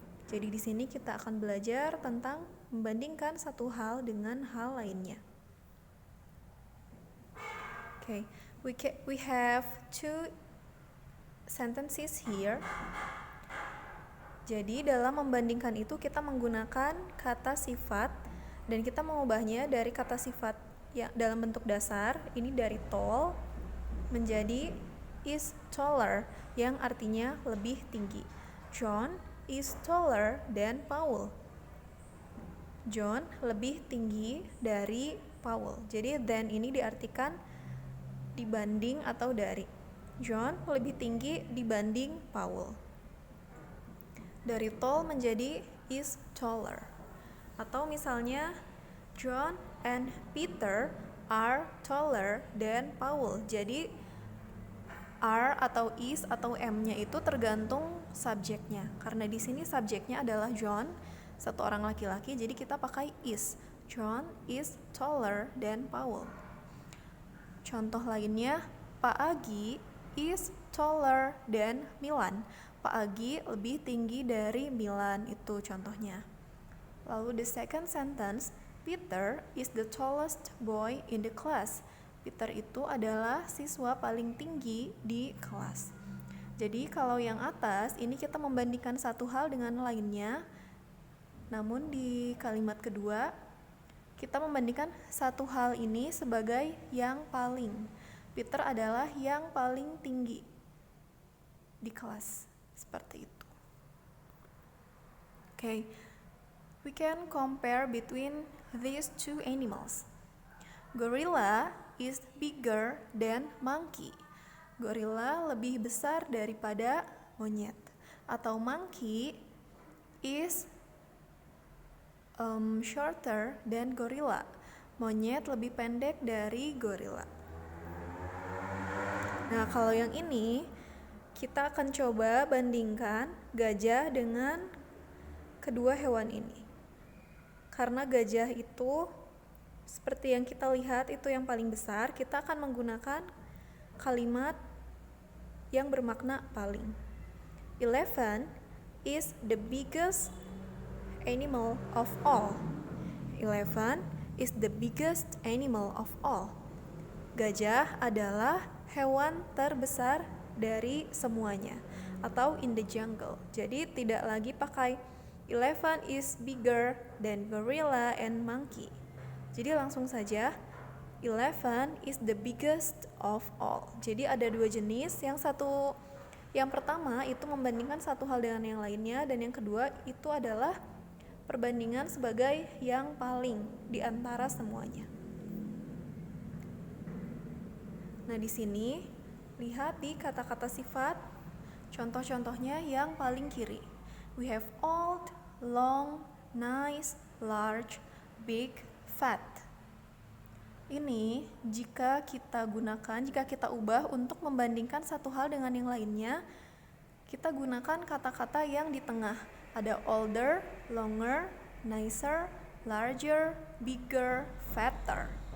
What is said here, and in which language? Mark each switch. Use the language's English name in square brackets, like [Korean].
[Indonesian] Jadi di sini kita akan belajar tentang membandingkan satu hal dengan hal lainnya. [English] Okay, we have two sentences here. [Indonesian] Jadi dalam membandingkan itu kita menggunakan kata sifat dan kita mengubahnya dari kata sifat ya dalam bentuk dasar ini dari tall menjadi is taller yang artinya lebih tinggi. [English] John is taller than Paul. [Indonesian] John lebih tinggi dari Paul. Jadi than ini diartikan dibanding atau dari. John lebih tinggi dibanding Paul. Dari tall menjadi is taller. Atau misalnya [English] John and Peter are taller than Paul. [Indonesian] Jadi are atau is atau am-nya itu tergantung subjeknya. Karena di sini subjeknya adalah John, satu orang laki-laki, jadi kita pakai is. [English] John is taller than Paul. [Indonesian] Contoh lainnya, [English] Pak Agi is taller than Milan. [Indonesian] Pak Agi lebih tinggi dari Milan, itu contohnya. Lalu [English] the second sentence, Peter is the tallest boy in the class. [Indonesian] Peter itu adalah siswa paling tinggi di kelas. Jadi kalau yang atas ini kita membandingkan satu hal dengan lainnya. Namun di kalimat kedua kita membandingkan satu hal ini sebagai yang paling. Peter adalah yang paling tinggi di kelas. Seperti itu. [English] Okay. We can compare between these two animals. Gorilla is bigger than monkey. [Indonesian] Gorilla lebih besar daripada monyet. Atau [English] monkey is shorter than gorilla. [Indonesian] Monyet lebih pendek dari gorilla. Nah, kalau yang ini kita akan coba bandingkan gajah dengan kedua hewan ini. Karena gajah itu seperti yang kita lihat itu yang paling besar, kita akan menggunakan kalimat yang bermakna paling. [English] Elephant is the biggest animal of all. Elephant is the biggest animal of all. [Indonesian] Gajah adalah hewan terbesar dari semuanya atau [English] in the jungle. [Indonesian] Jadi tidak lagi pakai [English] elephant is bigger than gorilla and monkey. [Indonesian] Jadi langsung saja [English] elephant is the biggest of all. [Indonesian] Jadi ada dua jenis, yang pertama itu membandingkan satu hal dengan yang lainnya, dan yang kedua itu adalah perbandingan sebagai yang paling di antara semuanya. Nah, di sini lihat di kata-kata sifat, contoh-contohnya yang paling kiri. [English] We have old, long, nice, large, big, fat. [Indonesian] Ini jika kita ubah untuk membandingkan satu hal dengan yang lainnya, kita gunakan kata-kata yang di tengah. Ada [English] older, longer, nicer, larger, bigger, fatter.